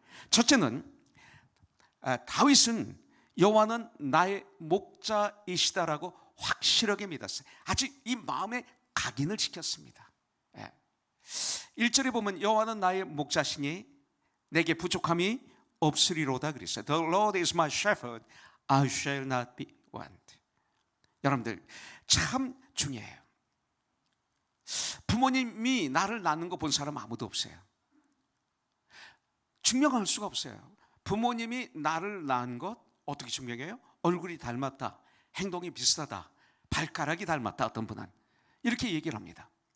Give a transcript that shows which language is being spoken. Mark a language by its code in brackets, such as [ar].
[ko] 첫째는 다윗은 여호와는 나의 목자이시다라고 확실하게 믿었어요. 아직 이 마음에 각인을 시켰습니다. 1절에 보면 여호와는 나의 목자시니 내게 부족함이 없으리로다 그랬어요. [en] The Lord is my shepherd, I shall not be want. [ko] 여러분들 참 중요해요. 부모님이 나를 낳는 거 본 사람 아무도 없어요. 증명할 수가 없어요. 부모님이 나를 낳은 것 어떻게 증명해요? 얼굴이 닮았다, 행동이 비슷하다, 발가락이 닮았다, 어떤 분은 이렇게 얘기를 합니다.